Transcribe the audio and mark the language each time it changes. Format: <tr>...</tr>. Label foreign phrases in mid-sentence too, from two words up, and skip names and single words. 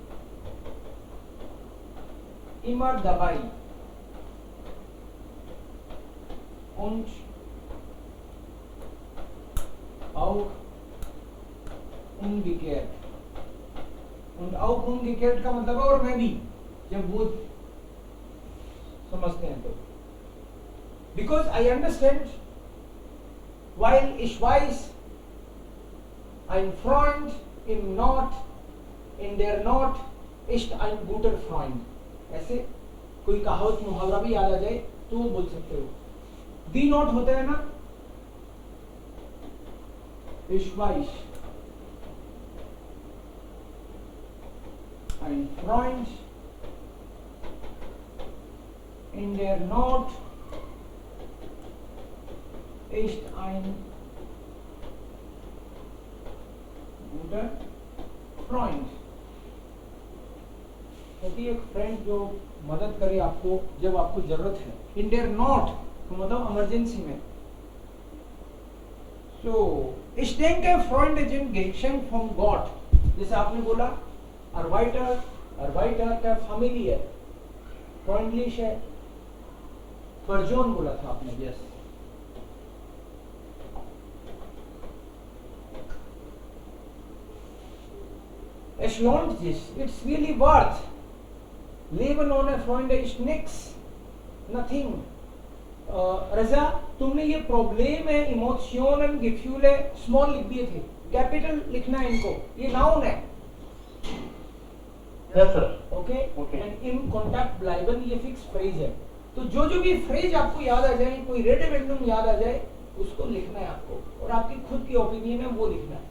<de>immer dabei und auch umgekehrt. Und auch umgekehrt</de> <hi>का मतलब है और मैं भी, जब वो समझते हैं तो,</hi> <en>because I understand while</en> <de>ich weiß ein Freund im Not, in der Not ist ein guter Freund.</de> <hi>ऐसे कोई कहावत मुहावरा भी याद आ जाए तो वो बोल सकते हो. दी नॉट होता है ना,</hi> <de>ich weiß, ein Freund in der Not ist ein guter Freund.</de> <hi>क्योंकि एक फ्रेंड जो मदद करे आपको जब आपको जरूरत है.</hi> <de>in der Not</de> <hi>तो मतलब इमरजेंसी में.</hi> <de>सो ich denke Freunde sind geschenkt von Gott.</de> <hi>जैसे आपने बोला Arbeiter का Familie, freundlich है. Person बोला था आपने. यस,</hi> <de>es lohnt sich,</de> <en>it's really worth.</en> <de>Leben ohne Freunde ist nix,</de> <en>nothing.</en> <hi>रजा, तुमने ये प्रॉब्लम है, इमोशनल गिफ्यूले स्मॉल लिख दिए थे, कैपिटल लिखना है इनको. ये नाउन है.</hi> <en>Yes, sir. ओके. Okay.</en> <hi>एंड</hi> <de>in Kontakt bleiben</de> <hi>ये</hi> <en>fix phrase</en> <hi>है. तो जो जो भी फ्रेज आपको याद आ जाए, कोई रेडिमेंडम याद आ जाए, उसको लिखना है आपको, और आपकी खुद की ओपिनियन है वो लिखना है.</hi>